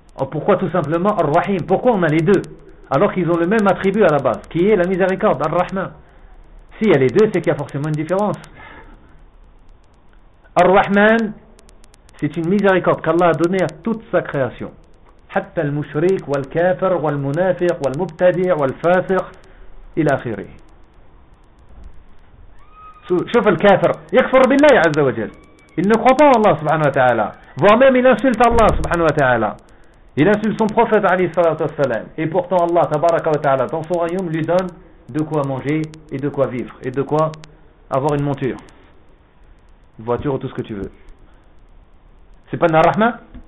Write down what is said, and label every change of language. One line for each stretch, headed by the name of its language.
French: Pourquoi tout simplement Ar-Rahim? Pourquoi on a les deux? Alors qu'ils ont le même attribut à la base, qui est la miséricorde, Ar-Rahman. S'il y a les deux, c'est qu'il y a forcément une différence. Ar-Rahman, c'est une miséricorde qu'Allah a donnée à toute sa création.
Arabic: حتى المشرك والكافر والمنافق والمبتدع والفاسق إلى آخره. شوف الكافر يكفر بالله عز وجل
French: il ne croit pas en Allah subhanahu wa ta'ala, voire même il insulte Allah subhanahu wa ta'ala, il insulte son prophète alayhi salatu wa salam, et pourtant Allah tabaraka wa ta'ala dans son royaume lui donne de quoi manger et de quoi vivre et de quoi avoir une monture, une voiture ou tout ce que tu veux. C'est pas narrahma?